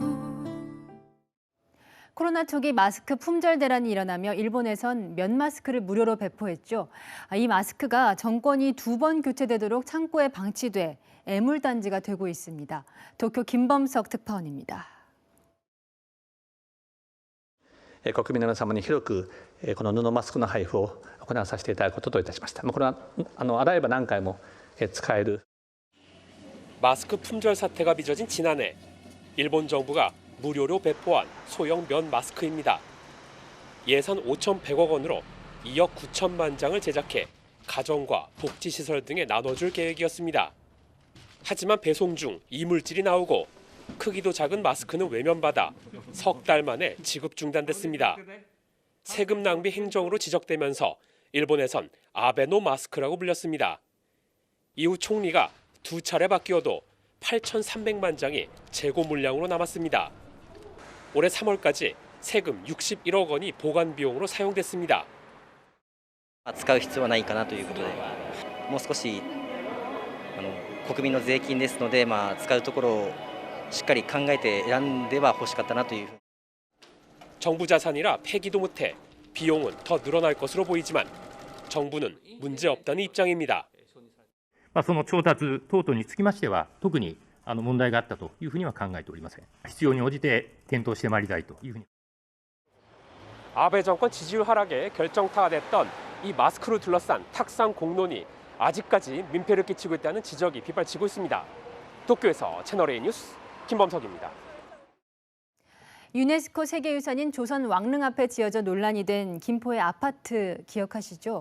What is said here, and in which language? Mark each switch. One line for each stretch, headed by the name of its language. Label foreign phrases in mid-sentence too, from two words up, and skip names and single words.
Korean: 코로나 초기 마스크 품절 대란이 일어나며 일본에선 면 마스크를 무료로 배포했죠. 이 마스크가 정권이 2번 교체되도록 창고에 방치돼 애물단지가 되고 있습니다. 도쿄 김범석 특파원입니다.
Japanese: 国民の皆様に広くこの布マスクの配布を行わさせていただくことといたしました。これは洗えば何回も使える。
Korean: 마스크 품절 사태가 빚어진 지난해 일본 정부가 무료로 배포한 소형 면 마스크입니다. 예산 5,100억 원으로 2억 9천만 장을 제작해 가정과 복지시설 등에 나눠줄 계획이었습니다. 하지만 배송 중 이물질이 나오고 크기도 작은 마스크는 외면받아 석 달 만에 지급 중단됐습니다. 세금 낭비 행정으로 지적되면서 일본에선 아베노 마스크라고 불렸습니다. 이후 총리가 2차례 바뀌어도 8,300만 장이 재고 물량으로 남았습니다. 올해 3월까지 세금 61억 원이 보관 비용으로 사용됐습니다.
Japanese: 使う必要はないかなということで、もう少し国民の税金ですので、使うところをしっかり考えて選んでは欲しかったなという。
Korean: 정부 자산이라 폐기도 못해 비용은 더 늘어날 것으로 보이지만 정부는 문제 없다는 입장입니다.
Japanese: その調達等々につきましては特に問題があったというふうには考えておりません。必要に応じて検討してまいりたいというふうに。
Korean: 아베 정권 지지율 하락에 결정타가 됐던 이 마스크로 둘러싼 탁상 공론이 아직까지 민폐를 끼치고 있다는 지적이 빗발치고 있습니다. 도쿄에서 채널A 뉴스 김범석입니다. 유네스코 세계유산인 조선 왕릉 앞에 지어져 논란이 된 김포의 아파트 기억하시죠?